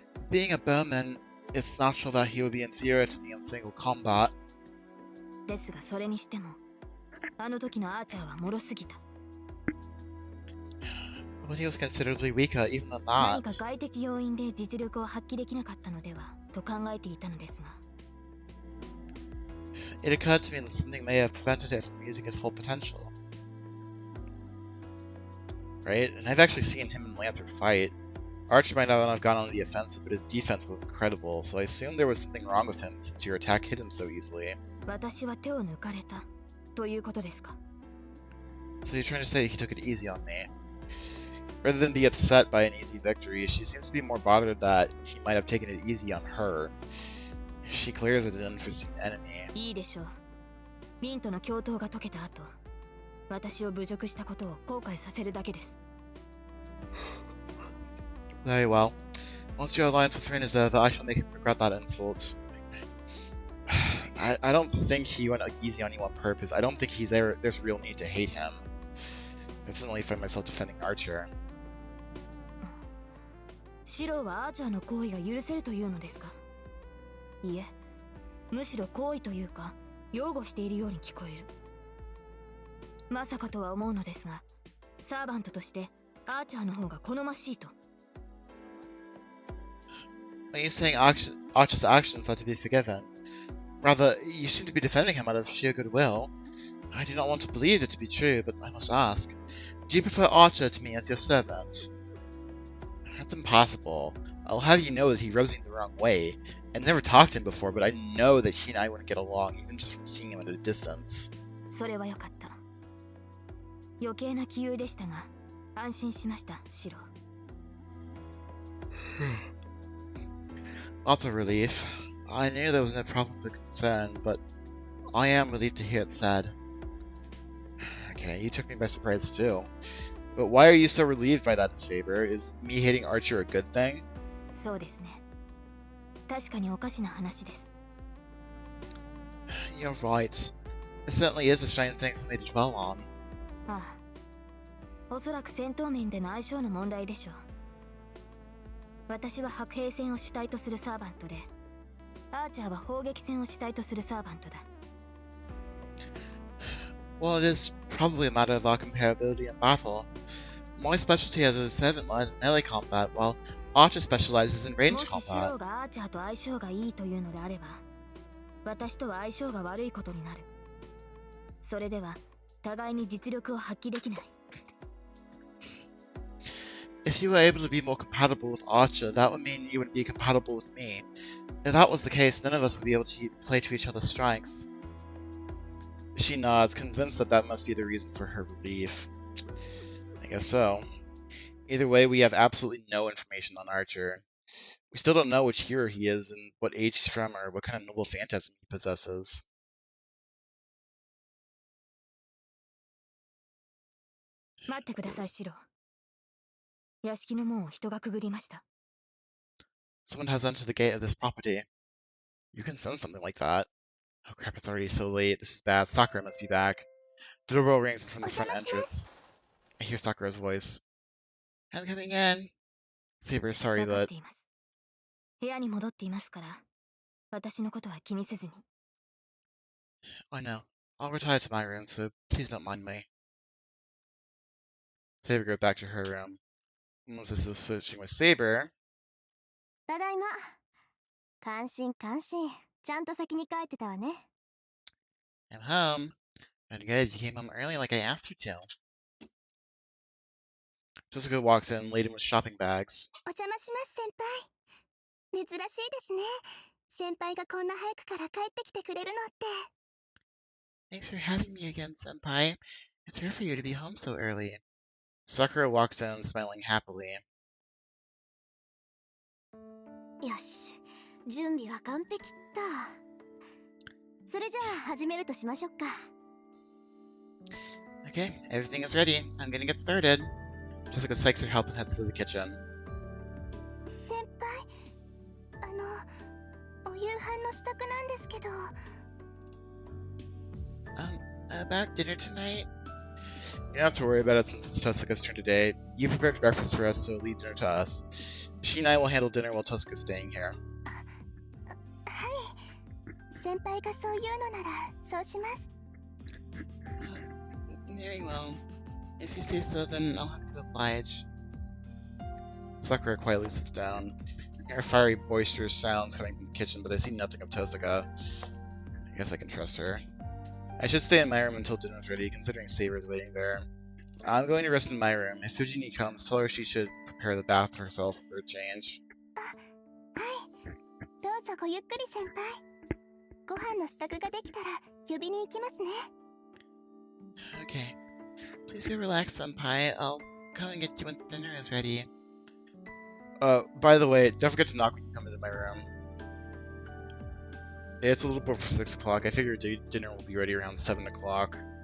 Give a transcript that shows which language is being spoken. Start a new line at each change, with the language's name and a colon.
English: Being a bowman, it's natural that he would be inferior to me in single combat.
Japanese: ですがそれにしても、あの時のアーチャーは脆すぎた。
English: But he was considerably weaker even than
Japanese: 何か
English: that.
Japanese: 外的要因で実力を発揮できなかったのではと考えていたのですが。
English: It occurred to me that something may have prevented it from using his full potential. Right? And I've actually seen him and Lancer fight. Archer might not have gone on the offensive, but his defense was incredible, so I assume there was something wrong with him since your attack hit him so easily.
Japanese: 私は手を抜かれたということですか。
English: So you're trying to say he took it easy on me. Rather than be upset by an easy victory, she seems to be more bothered that he might have taken it easy on her. She clears it an unforeseen enemy.
Japanese: いいでしょう。ミンとの共闘が解けた後、私を侮辱したことを後悔させるだけです。
English: Very well. Once your alliance with Rin is over, I shall make him regret that insult. I don't think he went easy on you on purpose. I don't think there's real need to hate him. I certainly find myself defending Archer.
Japanese: シロはアーチャーの行為が許せるというのですか？いえ、むしろ行為というか擁護しているように聞こえる。まさかとは思うのですが、サーバントとしてアーチャーの方が好ましいと。
English: Are you saying Archer's actions are to be forgiven? Rather, you seem to be defending him out of sheer goodwill. I do not want to believe it to be true, but I must ask, do you prefer Archer to me as your servant? That's impossible. I'll have you know that he rubs me the wrong way. I've never talked to him before, but I know that he and I wouldn't get along, even just from seeing him at a distance.
Japanese: それはよかった。余計な杞憂でしたが、安心しました、シロ。
English: Lots of relief. I knew there was no problem for concern, but I am relieved to hear it said. Okay, you took me by surprise too. But why are you so relieved by that, Saber? Is me hating Archer a good thing?
Japanese: そうですね。確かにおかしな話です。
English: You're right. It certainly is a strange thing for me to dwell on.
Japanese: ああ、おそらく戦闘面での相性の問題でしょう。私は白兵戦を主体とするサーバントで、アーチャーは砲撃戦を主体とするサーバントだ。
English: Well, it is probably a matter of our comparability in battle. My specialty as a servant lies in melee combat, while Archer specializes in range
Japanese: もしシロ
English: combat.
Japanese: がアーチャーと相性がいいというのであれば、私とは相性が悪いことになる。それでは互いに実力を発揮できない。
English: If you were able to be more compatible with Archer, that would mean you wouldn't be compatible with me. If that was the case, none of us would be able to play to each other's strengths. She nods, convinced that that must be the reason for her relief. I guess so. Either way, we have absolutely no information on Archer. We still don't know which hero he is and what age he's from or what kind of noble phantasm he possesses.
Japanese: 待ってください、シロ。屋敷の門を人がくぐりました。
English: Someone has entered the gate of this property. You can sense something like that. Oh crap, it's already so late. This is bad. Sakura must be back. The doorbell rings from the front entrance. I hear Sakura's voice. I'm coming in. Saber, sorry,
Japanese: 分かっ
English: but
Japanese: ています。部屋に戻っていますから、私のことは気にせずに。
English: I know. I'll retire to my room, so please don't mind me. Saber goes back to her room. Melissa's switching with Saber.
Japanese: ただいま。感心感心。ちゃんと先に帰ってたわね。
English: I'm home. And good, you came home early like I asked you to. Jessica walks in, laden with shopping bags.
Japanese: お邪魔します、先輩。珍しいですね。先輩がこんな早くから帰ってきてくれるのって。
English: Thanks for having me again, Senpai. It's rare for you to be home so early. Sakura walks in, smiling happily.
Japanese: よし、準備は完璧っと。それじゃあ始めるとしましょうか。
English: Okay, everything is ready. I'm gonna get started. Jessica psychs her help and heads to the kitchen.
Japanese: 先輩、お夕飯の支度なんですけど。
English: About dinner tonight? You don't have to worry about it since it's Totsuka's turn today. You prepared breakfast for us, so leave dinner to us. She and I will handle dinner while Totsuka's staying here.
Japanese: はい。先輩がそう言うのなら、そうします。
English: Very well. If you say so, then I'll have to oblige. Sakura quietly sits down. I hear fiery, boisterous sounds coming from the kitchen, but I see nothing of Totsuka. I guess I can trust her. I should stay in my room until dinner's ready, considering Saber's waiting there. I'm going to rest in my room. If Fujini comes, tell her she should prepare the bath for herself for a change.
Japanese: はい。どうぞごゆっくり先輩。ご飯の支度ができたら呼びに行きますね。
English: Okay. Please go relax, Senpai. I'll come and get you once dinner is ready. By the way, don't forget to knock when you come into my room. It's a little before 6 o'clock. I figure dinner will be ready around 7 o'clock.